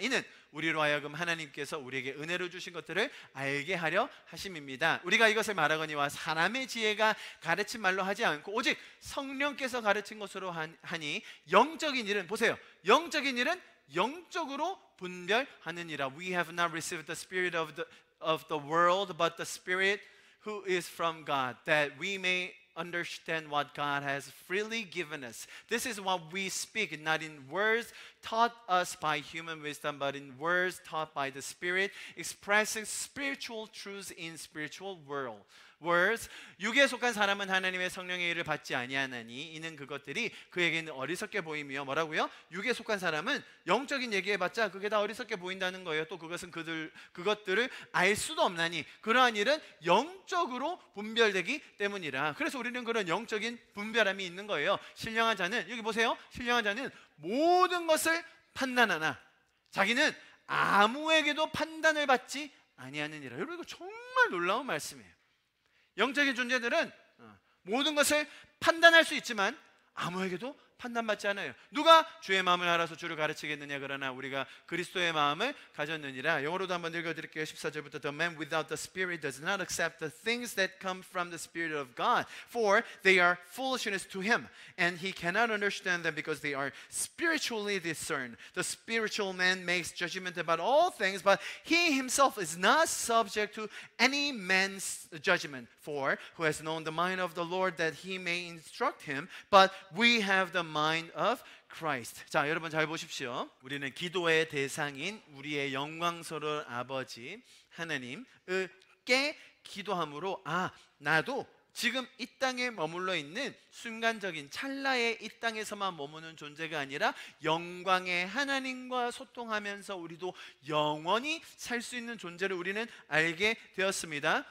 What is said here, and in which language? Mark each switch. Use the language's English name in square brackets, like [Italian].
[Korean] 이는 우리로 하여금 하나님께서 우리에게 은혜로 주신 것들을 알게 하려 하심입니다. 우리가 이것을 말하거니와 사람의 지혜가 가르친 말로 하지 않고 오직 성령께서 가르친 것으로 하니 영적인 일은, 보세요, 영적인 일은 영적으로 분별하느니라. [English] We have not received the spirit of the world, but the Spirit who is from God, that we may understand what God has freely given us. This is what we speak, not in words taught us by human wisdom, but in words taught by the Spirit, expressing spiritual truths in spiritual words. [Korean] 육에 속한 사람은 하나님의 성령의 일을 받지 아니하나니 이는 그것들이 그에게는 어리석게 보이며, 뭐라고요? 육에 속한 사람은 영적인 얘기해봤자 그게 다 어리석게 보인다는 거예요. 또 그것은 그것들을 알 수도 없나니 그러한 일은 영적으로 분별되기 때문이라. 그래서 우리는 그런 영적인 분별함이 있는 거예요. 신령한 자는, 여기 보세요, 신령한 자는 모든 것을 판단하나 자기는 아무에게도 판단을 받지 아니하느니라. 여러분, 이거 정말 놀라운 말씀이에요. 영적인 존재들은 모든 것을 판단할 수 있지만 아무에게도 판단받지 않아요. 누가 주의 마음을 알아서 주를 가르치겠느냐? 그러나 우리가 그리스도의 마음을 가졌느니라. 영어로도 한번 읽어드릴게요. 14절부터 [English] The man without the Spirit does not accept the things that come from the Spirit of God, for they are foolishness to him, and he cannot understand them because they are spiritually discerned. The spiritual man makes judgment about all things, but he himself is not subject to any man's judgment. For who has known the mind of the Lord that he may instruct him? But we have the mind of Christ. [Korean] 자, 여러분 잘 보십시오. 우리는 기도의 대상인 우리의 영광스러운 아버지 하나님께 기도함으로, 나도 지금 이 땅에 머물러 있는 순간적인 찰나의 이 땅에서만 머무는 존재가 아니라 영광의 하나님과 소통하면서 우리도 영원히 살 수 있는 존재를 우리는 알게 되었습니다.